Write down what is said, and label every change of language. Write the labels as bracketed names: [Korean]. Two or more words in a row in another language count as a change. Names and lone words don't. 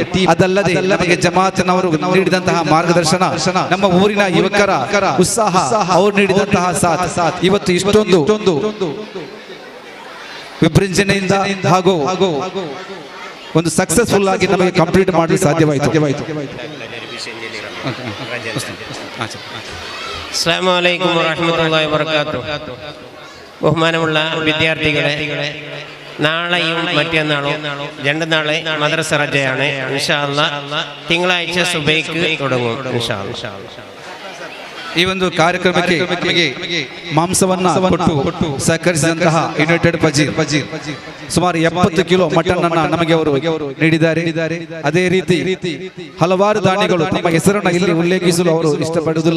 [Kannada] ಅದಲ್ಲದೆ ನಮಗೆ ಜಮಾತಿನವರು ನೀಡಿದಂತಹ ಮಾರ್ಗದರ್ಶನ, ನಮ್ಮ ಊರಿನ ಯುವಕರ ಉತ್ಸಾಹ, ಅವರು ನೀಡಿದಂತಹ ಸಾಥ್ ಇವತ್ತು ಇಷ್ಟೊಂದು ವಿಭೃಂಜನೆಯಿಂದ ಹಾಗೂ ಒಂದು ಸಕ್ಸಸ್ಫುಲ್ ಆಗಿ ನಮಗೆ ಕಂಪ್ಲೀಟ್ ಮಾಡಲು ಸಾಧ್ಯವಾಯಿತು. [Arabic] السلام عليكم ورحمة الله وبركاته. [Malayalam] ബഹുമാനമുള്ള വിദ്യാർത്ഥികളെ, നാളെയും മറ്റന്നാളും 2 നാളെ മദ്രസ റജയാണ്. [Arabic] إن شاء الله [Malayalam] തിങ്കളാഴ്ച സുബൈക്ക് തുടങ്ങും [Arabic] إن شاء الله. [Kannada] ಈ ಒಂದು ಕಾರ್ಯಕ್ರಮಕ್ಕೆ ನಮಗೆ ಮಾಂಸವನ್ನ ಕೊಟ್ಟು ಸಹಕರಿಸಿದಂತಹ ಯುನೈಟೆಡ್ ಪಜೀರ್ ಸುಮಾರು 70 [English] kilo mutton [Kannada] ಅನ್ನ ನಮಗೆ ಅವರು ನೀಡಿದ್ದಾರೆ. ಅದೇ ರೀತಿ ಹಲವಾರು ದಾನಿಗಳು ತಮ್ಮ ಹೆಸರನ್ನ ಇಲ್ಲಿ ಉಲ್ಲೇಖಿಸಲು ಅವರು ಇಷ್ಟಪಡುವುದಿಲ್ಲ.